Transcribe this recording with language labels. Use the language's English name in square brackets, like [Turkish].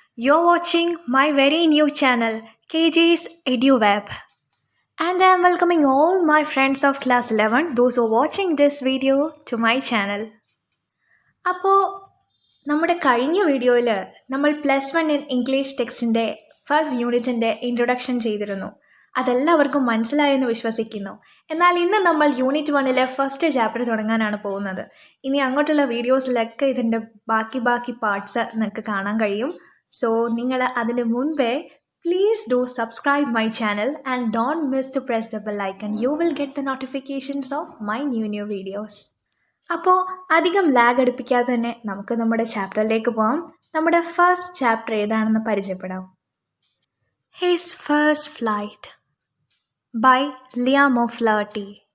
[English] You're watching my very new channel, KJ's EduWeb. And I am welcoming all my friends of class 11, those who are watching this video, to my channel. [Malayalam] അപ്പോൾ നമ്മുടെ കഴിഞ്ഞ വീഡിയോയിൽ നമ്മൾ +1 in English ടെക്സ്റ്റിൻ്റെ first യൂണിറ്റിൻ്റെ introduction ചെയ്തിരുന്നു. അതെല്ലാവർക്കും മനസ്സിലായെന്ന് വിശ്വസിക്കുന്നു. എന്നാൽ ഇന്ന് നമ്മൾ യൂണിറ്റ് 1 ഫസ്റ്റ് ചാപ്റ്റർ തുടങ്ങാനാണ് പോകുന്നത്. ഇനി അങ്ങോട്ടുള്ള വീഡിയോസിലൊക്കെ ഇതിൻ്റെ ബാക്കി പാർട്സ് നിങ്ങൾക്ക് കാണാൻ കഴിയും. സോ നിങ്ങൾ അതിന് മുൻപേ [English] please do subscribe my channel and don't miss to press the bell icon. You will get the notifications of my new videos. [Malayalam] അപ്പോൾ അധികം ലാഗ് അടുപ്പിക്കാതെ തന്നെ നമുക്ക് നമ്മുടെ ചാപ്റ്ററിലേക്ക് പോകാം. നമ്മുടെ ഫസ്റ്റ് ചാപ്റ്റർ ഏതാണെന്ന് പരിചയപ്പെടാം. His first flight by Liam ഫ്ലേർട്ടി.